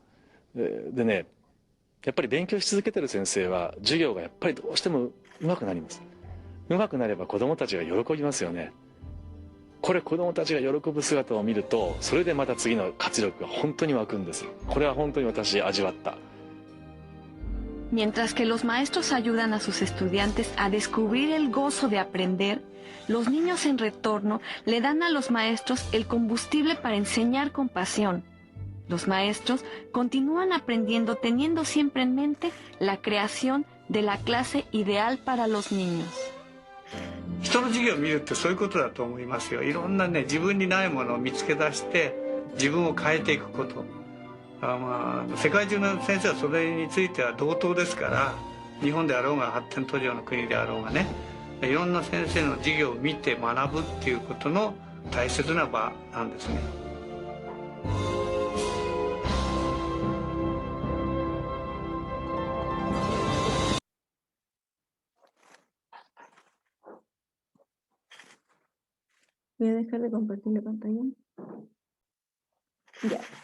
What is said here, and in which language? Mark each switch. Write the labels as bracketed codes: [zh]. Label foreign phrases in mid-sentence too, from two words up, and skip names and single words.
[ja] でね、やっぱり勉強し続けてる先生は授業がやっぱりどうしてもうまくなります。うまくなれば子供たちが喜びますよね。これ子供たちが喜ぶ姿を見ると、それでまた次の活力が本当に湧くんです。これは本当に私味わった。 [es] Mientras que los maestros ayudan a sus estudiantes a descubrir el gozo de aprender, los niños en retorno le dan a los maestros el combustible para enseñar con pasión. Los maestros continúan aprendiendo teniendo siempre en mente la creación de la clase ideal para los niños. [ja] 人の授業を見るってそういうことだと思いますよ。いろんなね、自分にないものを見つけ出して自分を変えていくこと。世界中の先生はそれについては同等ですから、日本であろうが発展途上の国であろうがね、いろんな先生の授業を見て学ぶっていうことの大切な場なんですね。 [es] Voy a dejar de compartir la pantalla. Ya.